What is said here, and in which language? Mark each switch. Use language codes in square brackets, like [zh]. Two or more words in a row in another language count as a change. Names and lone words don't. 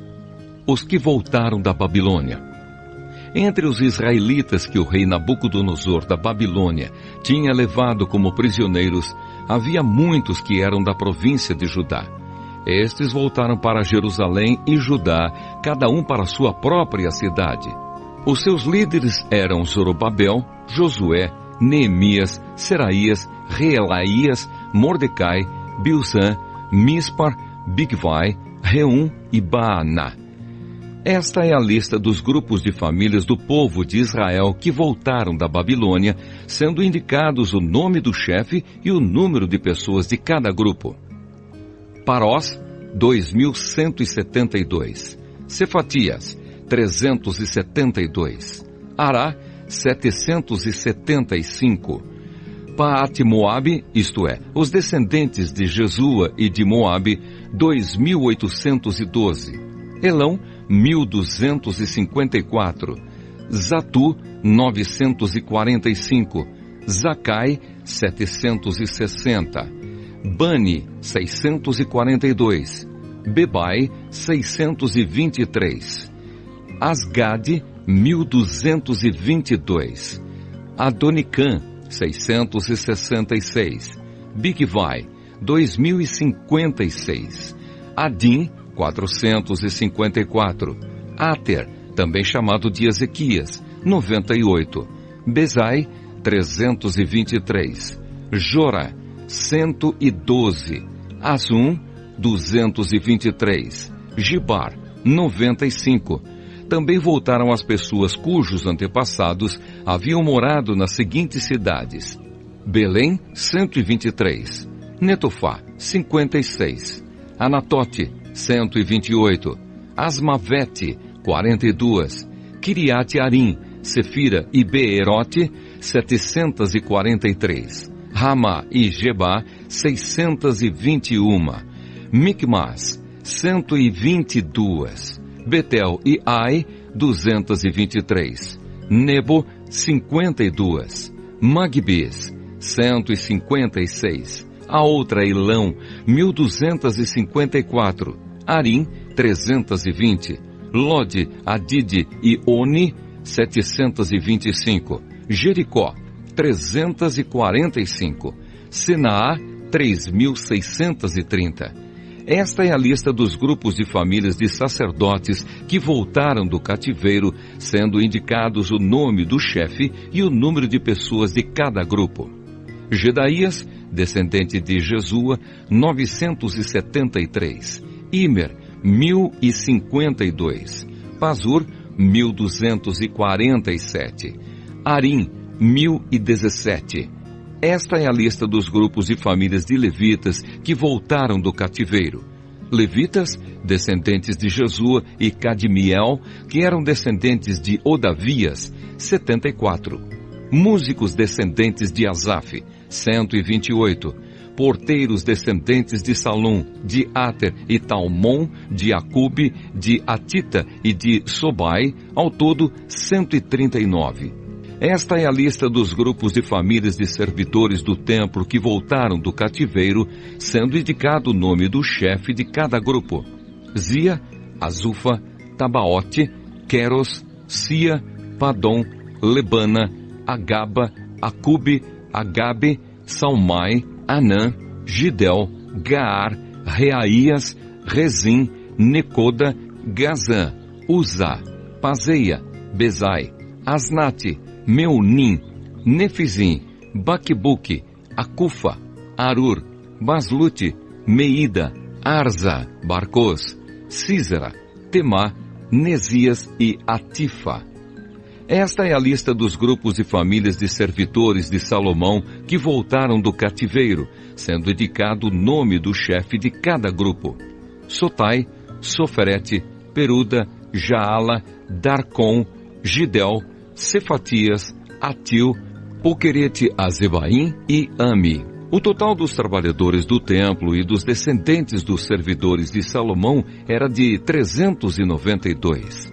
[pt] Os que voltaram da Babilônia. Entre os israelitas que o rei Nabucodonosor da Babilônia tinha levado como prisioneiros, havia muitos que eram da província de Judá. Estes voltaram para Jerusalém e Judá, cada um para sua própria cidade. Os seus líderes eram Zorobabel, Josué, Neemias, Seraías, Reelaías, Mordecai, Bilsã, Mispar, Bigvai, Reum e Baaná. Esta é a lista dos grupos de famílias do povo de Israel que voltaram da Babilônia, sendo indicados o nome do chefe e o número de pessoas de cada grupo. Parós, 2.172. Cefatias, 372. Ará, 775. Paate-Moabe, isto é, os descendentes de Jesua e de Moabe, 2.812. Elão, 1.254. Zatu, 945. Zacai, 760. Bani, 642. Bebai, 623. Asgade, 1.222. Adonicã, 666. Bigvai, 2.056. Adim, 454. Ater, também chamado de Ezequias, 98. Bezai, 323. Jorá, 112. Azum, 223. Gibar, 95. Também voltaram as pessoas cujos antepassados haviam morado nas seguintes cidades: Belém, 123. Netofá, 56. Anatote, 128. Asmavete, 42. Kiriat-Arim, Sefira e Beerote, 743. Ramá e Gebá, 621. Micmas, 122. Betel e Ai, 223. Nebo, 52. Magbis, 156. A outra Elão, 1254. Arim, 320. Lode, Adide e Oni, 725. Jericó, 345. Senaá, 3.630. Esta é a lista dos grupos de famílias de sacerdotes que voltaram do cativeiro, sendo indicados o nome do chefe e o número de pessoas de cada grupo. Gedaías, descendente de Jesua, 973. Imer, 1052. Pazur, 1247. Arim, 1017. Esta é a lista dos grupos de famílias de levitas que voltaram do cativeiro. Levitas, descendentes de Jesua e Cadmiel, que eram descendentes de Odavias, 74. Músicos descendentes de Asaf, 128. Porteiros descendentes de Salum, de Ater e Talmon, de Acube, de Atita e de Sobai, ao todo 139. Esta é a lista dos grupos de famílias de servidores do templo que voltaram do cativeiro, sendo indicado o nome do chefe de cada grupo: Zia, Azufa, Tabaote, Queros, Sia, Padom, Lebana, Agaba, Acube, Agabe, Salmai, Anã, Gidel, Gaar, Reaías, Rezim, Necoda, Gazã, Uzá, Pazeia, Bezai, Asnate, Meunim, Nefizim, Baquebuque, Acufa, Arur, Baslute, Meida, Arza, Barcos, Císera, Temá, Nesias e Atifa. Esta é a lista dos grupos e famílias de servidores de Salomão que voltaram do cativeiro, sendo indicado o nome do chefe de cada grupo: Sotai, Soferete, Peruda, Jaala, Darcon, Gidel, Cefatias, Atil, Poquerete Azebaim e Ami. O total dos trabalhadores do templo e dos descendentes dos servidores de Salomão era de 392.